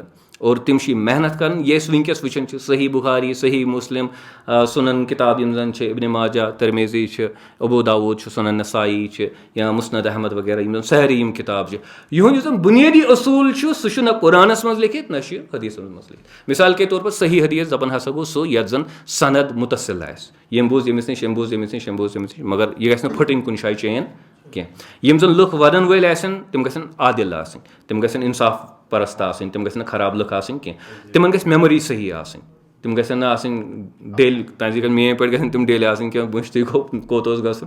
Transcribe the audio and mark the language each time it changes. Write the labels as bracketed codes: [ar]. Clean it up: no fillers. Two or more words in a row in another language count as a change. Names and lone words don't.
[ks] اور تِم چھِ یہِ محنت کران. یہِ أسۍ وٕنکیٚس وٕچھان چھِ صحیح بُخاری صحیح مُسلم سُنن کِتاب یِم زن چھِ ابن ماجہ ترمیزی چھِ ابو داوٗد چھُ سُنن نسائی چھِ یا مسند احمد وغیرہ یِم زن سٲری یِم کِتاب چھِ. یِہُنٛد یُس زن بُنیٲدی اصوٗل چھُ سُہ چھُ نہ قرآنس منٛز لیکھِتھ نہ چھُ حدیٖثن منٛز لیکھِتھ. [ur] مثال کے طور پر [ks] صحیح حدیٖث دپان ہسا گوٚو سُہ یتھ زن سند مُتصل آسہِ. ییٚمۍ بوٗز ییٚمِس نِش ییٚمۍ بوٗز ییٚمِس نِش ییٚمۍ بوٗز ییٚمِس نِش مگر یہِ گژھِ نہٕ پھٕٹٕنۍ کُنہِ جایہِ چین کینٛہہ. یِم زن لُکھ ونن وٲلۍ آسن تِم گژھن عادل آسٕنۍ. تِم گژھن انصاف پرست آسٕنۍ. تِم گژھن نہٕ خراب لُکھ آسٕنۍ کینٛہہ. تِمن گژھِ میموری صحیح آسٕنۍ. تِم گژھن نہٕ آسٕنۍ ڈیلہِ تانۍ گژھِ میٲنۍ پٲٹھۍ گژھن تِم ڈیلہِ آسٕنۍ کینٛہہ مٔشتٕے گوٚو کوٚت اوس گژھُن.